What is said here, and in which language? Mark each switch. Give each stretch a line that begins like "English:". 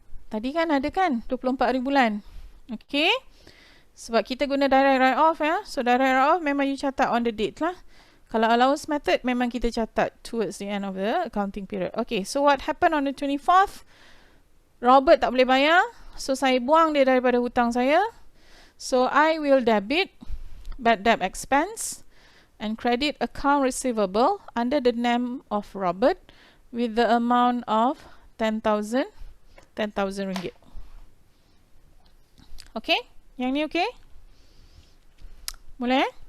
Malay: Tadi kan ada kan 24 bulan. Okay. Sebab kita guna direct write off ya.
English: So direct write off memang you catat on the date lah.
Malay: Kalau allowance method memang kita catat
English: towards the end of the accounting period. Okay, so what happened on the 24th?
Malay: Robert tak boleh bayar. So saya buang dia daripada hutang saya.
English: So I will debit bad debt expense and credit account receivable under the name of Robert with the amount of 10,000 ringgit.
Malay: Okay? Yang ni okay? Boleh?